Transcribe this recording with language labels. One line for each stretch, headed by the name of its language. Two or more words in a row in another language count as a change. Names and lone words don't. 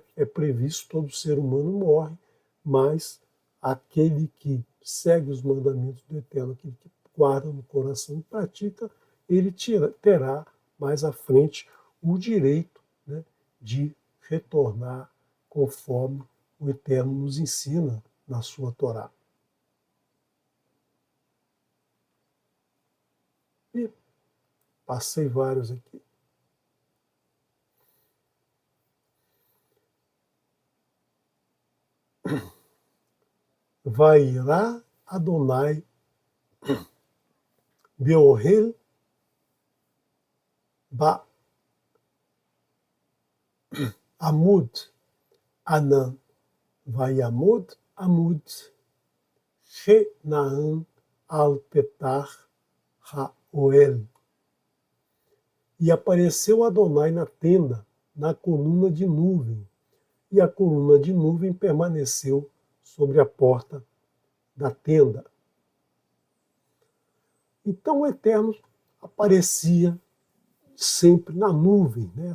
Portuguese: É previsto, todo ser humano morre, mas aquele que segue os mandamentos do Eterno, aquele que guarda no coração e pratica, ele terá mais à frente o direito, né, de retornar conforme o Eterno nos ensina na sua Torá. E passei vários aqui.
Hebrew: וירא יהוה באהל בעמוד ענן ויעמד עמוד הענן על פתח האהל.
Portuguese: E apareceu Adonai na tenda, na coluna de nuvem, e a coluna de nuvem permaneceu sobre a porta da tenda. Então o Eterno aparecia sempre na nuvem, né?